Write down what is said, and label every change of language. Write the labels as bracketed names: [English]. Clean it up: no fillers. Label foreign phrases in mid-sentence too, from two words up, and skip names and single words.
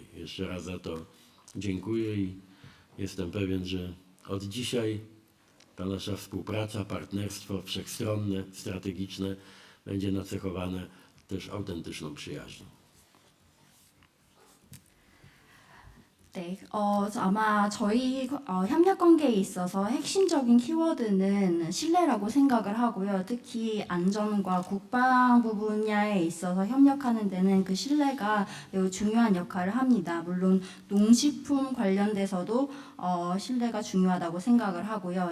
[Polish] Jeszcze raz za to dziękuję i jestem pewien, że od dzisiaj ta nasza współpraca, partnerstwo wszechstronne, strategiczne będzie nacechowane też autentyczną przyjaźnią. [Korean] 네, 아마 저희 협력 관계에 있어서 핵심적인 키워드는 신뢰라고 생각을 하고요. 특히 안전과 국방부 분야에 있어서 협력하는 데는 그 신뢰가 매우 중요한 역할을 합니다. 물론 농식품 관련돼서도 신뢰가 중요하다고 생각을 하고요.